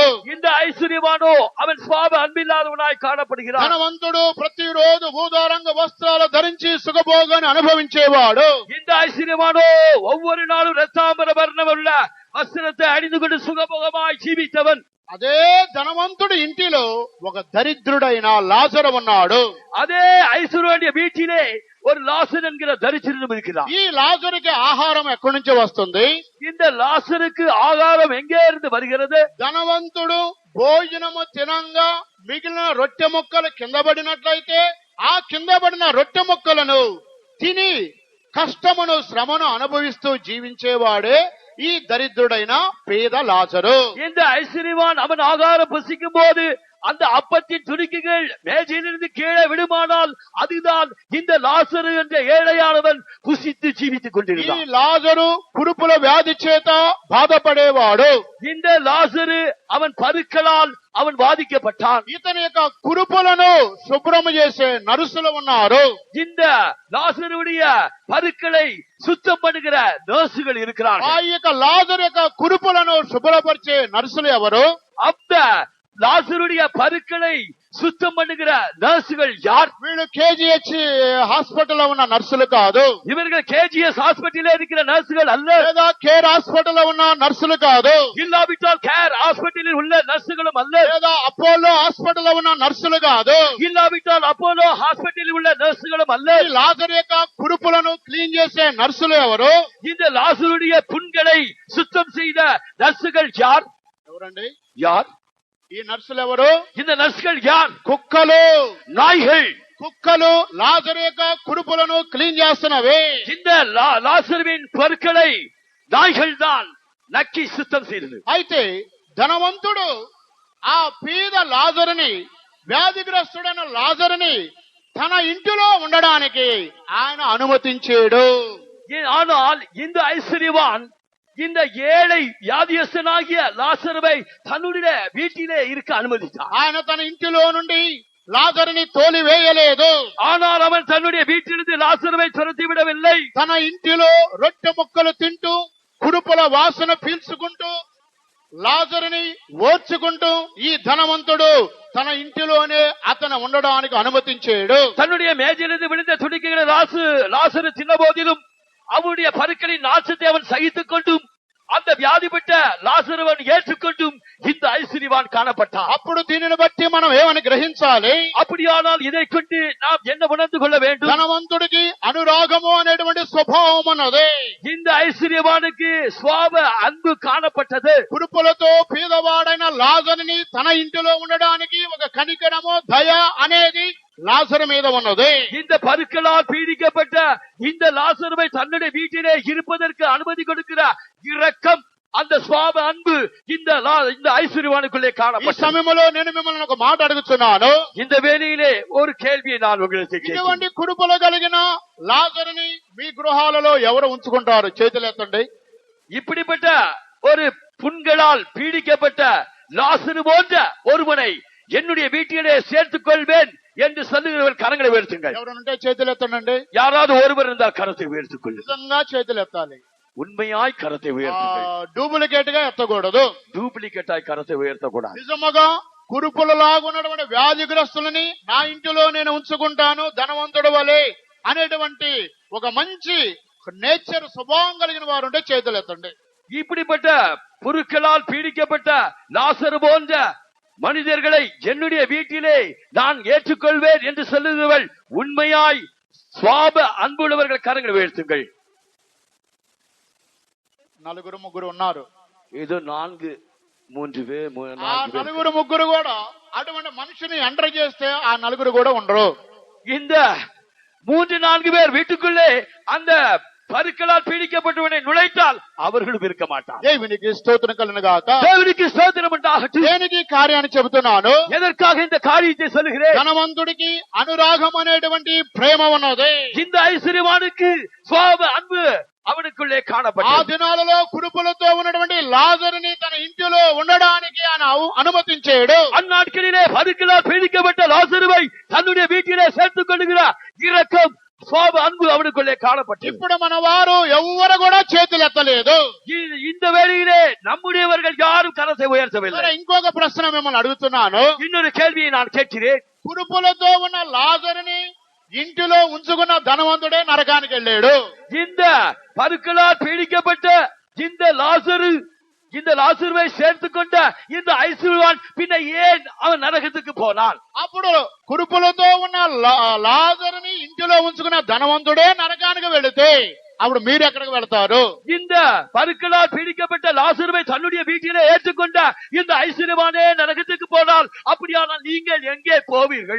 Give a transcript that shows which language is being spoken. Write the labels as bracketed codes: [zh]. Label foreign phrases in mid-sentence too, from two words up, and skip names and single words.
[ta] இந்த ஐஸ்வர்யவானோ அவன் சுவாப அன்பில்லாதவனாய் காணப்படுகிறான். [te] ధనవంతుడు ప్రతిరోజు ఊదారంగ వస్త్రాలు ధరించి సుఖభోగాన్ని అనుభవించేవాడు. [ta] இந்த ஐஸ்வர்யவானோ ஒவ்வொரு நாளும் ரத்தாம்பர வர்ணமுள்ள வஸ்திரத்தை அணிந்து கொண்டு சுகபோகமாய் ஜீவித்தவன். [te] అదే ధనవంతుడి ఇంటిలో ఒక దరిద్రుడైన లాజరు ఉన్నాడు. [ta] அதே ஐஸ்வர்யவானுடைய வீட்டிலே ஒரு லாசர் என்கிற தரித்திரனும் இருக்கிறார். [te] ఈ లాజరుకి ఆహారం ఎక్కడి నుంచి వస్తుంది? [ta] இந்த லாசருக்கு ஆகாரம் எங்கே இருந்து வருகிறது? [te] ధనవంతుడు భోజనము తినంగా మిగిలిన రొట్టె ముక్కలు కింద పడినట్లయితే, ఆ కింద పడిన రొట్టె ముక్కలను తిని కష్టమును శ్రమను అనుభవిస్తూ జీవించేవాడే ఈ దరిద్రుడైన పేద లాజరు. [ta] இந்த ஐஸ்வர்யவான் அவன் ஆகாரம் புசிக்கும் போது அந்த அப்பத்தின் துணிக்கைகள் மேஜையிலிருந்து கீழே விடுமானால் அதுதான் இந்த லாசரு என்ற ஏழையானவன் புசித்து ஜீவித்துக் [te] ఈ [ta] கொண்டிருந்தான். [te] లాజరు కురుపుల వ్యాధి చేత బాధపడేవాడు. [ta] இந்த லாசரு அவன் பருக்களால் அவன் பாதிக்கப்பட்டான். [te] ఇతని యొక్క కురుపులను శుభ్రము చేసే నర్సులు ఉన్నారు. [ta] இந்த லாசருடைய பருக்களை சுத்தம் பண்ணுகிற நர்சுகள் இருக்கிறார்கள். [te] ఆ యొక్క లాజరు యొక్క కురుపులను శుభ్రపరిచే నర్సులు ఎవరు? [ta] அந்த லாசருடைய பருக்களை சுத்தம் பண்ணுகிற நர்சுகள் யார்? [te] వీళ్ళు కేజీహెచ్ హాస్పిటల్ లో ఉన్న నర్సులు కాదు. [ta] இவர்கள் கேஜிஎஸ் ஹாஸ்பிட்டலே இருக்கிற நர்சுகள் அல்ல. [te] లేదా కేర్ హాస్పిటల్ లో ఉన్న నర్సులు కాదు. [ta] இல்லாவிட்டால் கேர் ஹாஸ்பிட்டலில் உள்ள நர்சுகளும் அல்ல. [te] లేదా అపోలో హాస్పిటల్ లో ఉన్న నర్సులు కాదు. [ta] இல்லாவிட்டால் அப்போலோ ஹாஸ்பிட்டலில் உள்ள நர்சுகளும் அல்ல. [te] ఈ లాజరు యొక్క కురుపులను క్లీన్ చేసే నర్సులు ఎవరు? [ta] இந்த லாசருடைய புண்களை சுத்தம் செய்த நர்சுகள் யார்? [te] ఎవరండి [ta] யார்? [te] ఈ నర్సులు ఎవరు? [ta] இந்த நர்சுகள் யார்? [te] కుక్కలు, [ta] நாய்கள். [te] కుక్కలు లాజరు యొక్క కురుపులను క్లీన్ చేస్తున్నవి. [ta] இந்த லாசருவின் பற்களை நாய்கள் தான் நக்கி சுத்தம் செய்தது. [te] అయితే ధనవంతుడు ఆ పేద లాజరుని, వ్యాధిగ్రస్తుడైన లాజరుని తన ఇంటిలో ఉండడానికి ఆయన అనుమతించాడు. [ta] ஆனால் இந்த ஐஸ்வர்யவான் இந்த ஏழை வியாதியஸ்தனாகிய லாசருவை தன்னுடைய வீட்டிலே இருக்க அனுமதித்தார். [te] ఆయన తన ఇంటిలో నుండి లాజరుని తోలివేయలేదు. [ta] ஆனால் அவன் தன்னுடைய வீட்டிலிருந்து லாசருவை துரத்தி விடவில்லை. [te] తన ఇంటిలో రొట్టె ముక్కలు తింటూ కురుపుల వాసన పీల్చుకుంటూ లాజరుని ఓర్చుకుంటూ ఈ ధనవంతుడు తన ఇంటిలోనే అతను ఉండడానికి అనుమతించాడు. [ta] தன்னுடைய மேஜிலிருந்து விழுந்த துணிக்கைகளை லாசரு தின்ன போதிலும் அவனுடைய பருக்களின் நாசத்தை அவன் சகித்துக் கொண்டும் அந்த வியாதிப்பட்ட லாசருவன் ஏற்றுக்கொண்டும் இந்த ஐஸ்வர்யவான் காணப்பட்டான். [te] అప్పుడు దీనిని బట్టి మనం ఏమని గ్రహించాలి? [ta] அப்படியானால் இதை கொண்டு நாம் என்ன உணர்ந்து கொள்ள வேண்டும்? [te] ధనవంతుడికి అనురాగము అనేటువంటి స్వభావం ఉన్నది. [ta] இந்த ஐஸ்வர்யவானுக்கு சுவாப அன்பு காணப்பட்டது. [te] కురుపులతో పేదవాడైన లాజరుని తన ఇంటిలో ఉండడానికి ఒక కనికరము, దయ అనేది లాజరు మీద ఉన్నది. [ta] இந்த பருக்களால் பீடிக்கப்பட்ட இந்த லாசருவை தன்னுடைய வீட்டிலே இருப்பதற்கு அனுமதி கொடுக்கிற இரக்கம், அந்த சுவாப அன்பு இந்த ஐஸ்வர்யவானுக்குள்ளே [te] ఈ [ta] காணப்பட்டது. [te] సమయంలో నేను మిమ్మల్ని ఒక మాట అడుగుతున్నాను. [ta] இந்த வேளையிலே ஒரு கேள்வியை நான் உங்களுக்கு கேட்கிறேன். [te] ఇటువంటి కురుపులు కలిగిన లాజరుని మీ గృహాలలో ఎవరు ఉంచుకుంటారు? చేతులు ఎత్తండి. [ta] இப்படிப்பட்ட ஒரு புண்களால் பீடிக்கப்பட்ட லாசரு போன்ற ஒருவனை என்னுடைய வீட்டிலே சேர்த்துக் கொள்வேன் என்று சொல்லுகிறவர் கரங்களை உயர்த்துங்கள். [te] ఎవరుంటే చేతులు ఎత్తండి. [ta] யாராவது ஒருவர் இருந்தால் கரத்தை உயர்த்துக் கொள்ளுங்கள். [te] నిజంగా చేతులు ఎత్తాలి. [ta] உண்மையாய் கரத்தை உயர்த்துங்கள். [te] డూప్లికేట్ గా ఎత్తకూడదు. [ta] டூப்ளிகேட்டாய் கரத்தை உயர்த்தக்கூடாது. [te] నిజముగా కురుపులలాగున్నటువంటి వ్యాధిగ్రస్తులని నా ఇంటిలో నేను ఉంచుకుంటాను ధనవంతుడు వలె అనేటువంటి ఒక మంచి నేచర్ స్వభావం కలిగిన వారు ఉంటే చేతులు ఎత్తండి. [ta] இப்படிப்பட்ட புருக்களால் பீடிக்கப்பட்ட லாசரு போன்ற மனிதர்களை என்னுடைய வீட்டிலே நான் ஏற்றுக்கொள்வேன் என்று சொல்லுகிறவர்கள் உண்மையாய் சுவாப அன்புள்ளவர்கள் கரங்களை உயர்த்துங்கள். [te] నలుగురు ముగ్గురు ఉన్నారు. [ta] ஏதோ 4-3 பேர். [te] ఆ నలుగురు ముగ్గురు కూడా అటువంటి మనిషిని ఎంటర్ చేస్తే ఆ నలుగురు కూడా ఉండరు. [ta] இந்த 3-4 பேர் வீட்டுக்குள்ளே அந்த பருக்களால் பீடிக்கப்பட்டவனை நுழைத்தால் அவர்களும் இருக்க மாட்டார். [te] దేవునికి స్తోత్రం కలుగును గాక. [ta] தேவனுக்கு ஸ்தோத்திரம் உண்டாகட்டும். [te] దేనికి కార్యాన్ని చెబుతున్నాను? [ta] எதற்காக இந்த காரியத்தை சொல்லுகிறேன்? [te] ధనవంతుడికి అనురాగం అనేటువంటి ప్రేమ ఉన్నది. [ta] இந்த ஐஸ்வர்யவானுக்கு சுவாப அன்பு அவனுக்குள்ளே [te] ఆ [ta] காணப்பட்டது. [te] దినాలలో కురుపులతో ఉన్నటువంటి లాజరుని తన ఇంటిలో ఉండడానికి ఆయన అనుమతించాడు. [ta] அந்நாட்களிலே பருக்களால் பீடிக்கப்பட்ட லாசருவை தன்னுடைய வீட்டிலே சேர்த்துக் கொள்ளுகிற இரக்கம், சுவாப அன்பு அவனுக்குள்ளே காணப்பட்டது. [te] ఇప్పుడు మన వారు ఎవ్వరు కూడా చేతులు ఎత్తలేదు. [ta] இந்த வேளையிலே நம்முடையவர்கள் யாரும் கரத்தை உயர்த்தவில்லை. [te] సరే, ఇంకొక ప్రశ్న మిమ్మల్ని అడుగుతున్నాను. [ta] இன்னொரு கேள்வியை நான் கேட்கிறேன். [te] కురుపులతో ఉన్న లాజరుని ఇంటిలో ఉంచుకున్న ధనవంతుడే నరకానికి వెళ్ళాడు. [ta] இந்த பருக்களால் பீடிக்கப்பட்ட இந்த லாசருவை சேர்த்துக் கொண்ட இந்த ஐஸ்வர்யவான் பின்ன ஏன் அவன் நரகத்துக்கு போனான்? [te] అప్పుడు కురుపులతో ఉన్న లాజరుని ఇంటిలో ఉంచుకున్న ధనవంతుడే నరకానికి వెళితే అప్పుడు మీరు ఎక్కడికి వెళతారు? [ta] இந்த பருக்களால் பீடிக்கப்பட்ட லாசருவை தன்னுடைய வீட்டிலே ஏற்றுக்கொண்ட இந்த ஐஸ்வர்யவானே நரகத்துக்கு போனால் அப்படியானால் நீங்கள் எங்கே போவீர்கள்?